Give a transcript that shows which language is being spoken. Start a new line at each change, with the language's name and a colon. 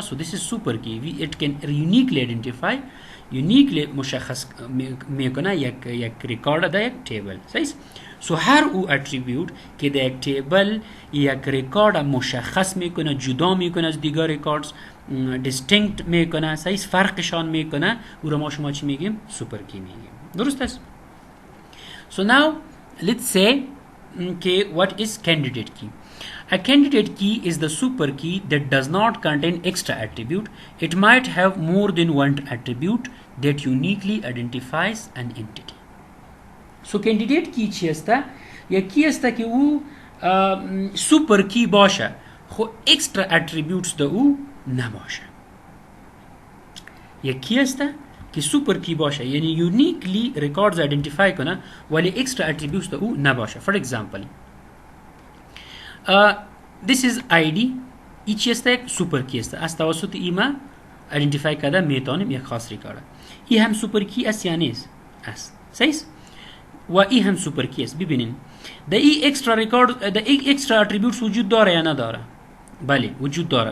Persian: سو
English: this is
Persian: سوپر کی.
English: we it can uniquely identify uniquely
Persian: مشخص میکنه یک ریکارد در یک تیبل. صحیح. سو هر او اتریبیوت که در یک تیبل یک ریکارد مشخص میکنه، جدا میکنه از دیگر ریکاردز، دیستینکت میکنه، صحیح، فرقشان میکنه، او را ما شما چی میگیم؟ سوپر کی میگیم. درست است؟
English: So now let's say what is candidate key. A candidate key is the super key that does not contain extra attribute. It might have more than one attribute that uniquely identifies an entity.
Persian: So candidate key چی است؟ یکی است که او سوپر کی باشه خو extra attributes ده او نباشه. یکی است که سوپر کی باشه یعنی یونیکلی ریکاردز آیدنتیفای کنه ولی اکسترا اتریبیوتس تو او نباشه.
English: For example this is ID.
Persian: ای چی است؟ یک سوپر کی است. از توسط ای ما آیدنتیفای کرده میتونیم یک خاص ریکارد. ای هم سوپر کی است یا نیست؟ است. صحیح؟ و ای هم سوپر کی است. ببینین ده ای اکسترا ریکارد ده ای اکسترا اتریبیوتس وجود داره یا نداره؟ بله وجود داره.